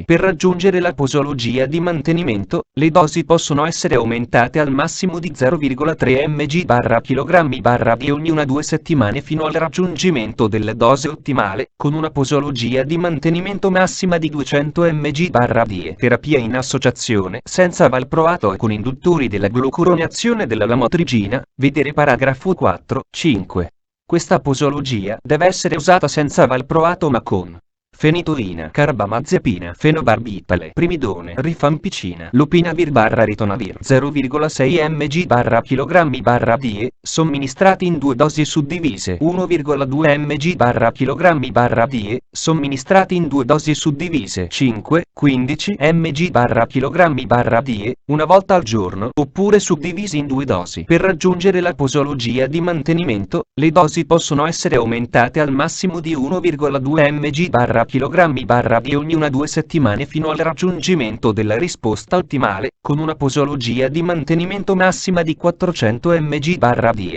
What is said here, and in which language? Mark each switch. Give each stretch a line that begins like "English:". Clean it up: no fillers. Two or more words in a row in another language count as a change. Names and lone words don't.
Italian: Per raggiungere la posologia di mantenimento, le dosi possono essere aumentate al massimo di 0,3 mg/kg/die ognuna 2 settimane fino al raggiungimento della dose ottimale, con una posologia di mantenimento massima di 200 mg/die. Terapia in associazione senza valproato e con induttori della glucuronazione della lamotrigina, vedere paragrafo 4.5. Questa posologia deve essere usata senza valproato ma con fenitoina, carbamazepina, fenobarbitale, primidone, rifampicina, lopinavir/ritonavir 0,6 mg/kg/die, somministrati in 2 dosi suddivise. 1,2 mg/kg/die, somministrati in 2 dosi suddivise. 5-15 mg/kg/die, una volta al giorno, oppure suddivisi in 2 dosi. Per raggiungere la posologia di mantenimento, le dosi possono essere aumentate al massimo di 1,2 mg/kg/die ognuna 2 settimane fino al raggiungimento della risposta ottimale, con una posologia di mantenimento massima di 400 mg/die.